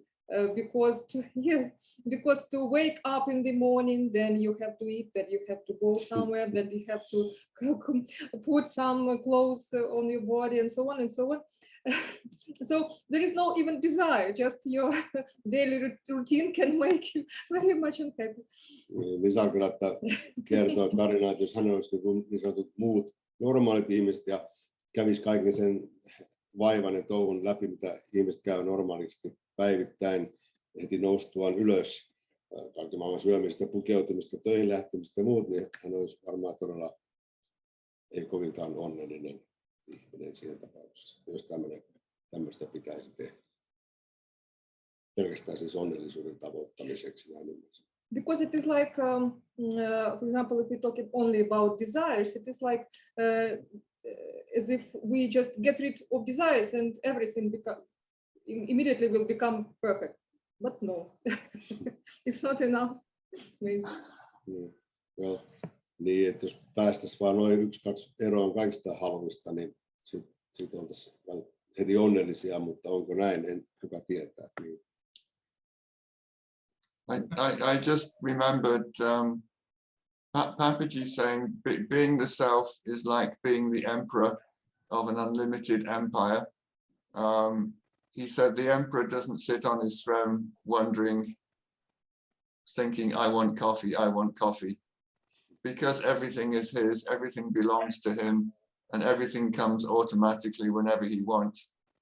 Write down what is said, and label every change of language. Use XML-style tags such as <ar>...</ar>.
<en>Because to wake up in the morning, then you have to eat, that you have to go somewhere, that you have to put some clothes on your body, and so on and so on. So there is no even desire, just your daily routine can make you very much unhappy.</en> <fi>Nisargadatta kertoo tarinaa, että jos hän olisi niin sanotut muut normaalit ihmiset ja kävisi kaiken sen vaivan ja touhun läpi, mitä ihmiset käy normaalisti päivittäin, heti noustuaan ylös, kaikki maailman syömistä, pukeutumista, töihin lähtemistä ja muut, niin hän olisi varmaan todella ei kovinkaan onnellinen ihminen siinä tapauksessa, jos tämmöistä pitäisi tehdä. Pelkästään siis onnellisuuden tavoittamiseksi.</fi> <en>Because it is like, for example, if we talk only about desires, it is like as if we just get rid of desires and everything immediately will become perfect. But no, it's not enough.</en> <fi>Well, niin, että jos päästäisiin vaan noin 1-2 eroon kaikista haluista, niin sitten oltaisiin heti onnellisia, mutta onko näin, en kuka tietää. Niin.</fi> <en>I just remembered Papaji saying being the self is like being the emperor of an unlimited empire. He said the emperor doesn't sit on his throne wondering, thinking, I want coffee, because everything is his, everything belongs to him, and everything comes automatically whenever he wants.</en>